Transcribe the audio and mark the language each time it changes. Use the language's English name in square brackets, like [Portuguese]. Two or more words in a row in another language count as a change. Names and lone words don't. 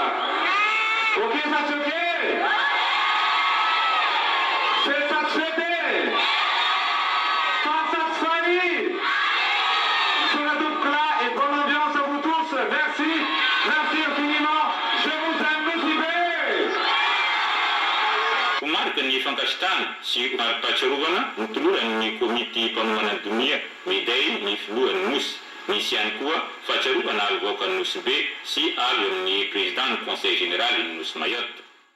[French] Ok, ça se fait? C'est satisfait? Sans satisfaire? C'est la double là et bonne ambiance à vous tous. Merci, merci infiniment. Je vous aime, suivez. [Malagasy] Marika ny fankasitrahana sy pahatsiarovana nitoloran'ny komity mpanomana Dumia Meday ny filohan'ny Nosy. Misy ihany koa fahatsiarovana alovaokan'ny Nosy be sy avy amin'ny président ny [French] conseil général [Malagasy] ny Nosy Mayotte.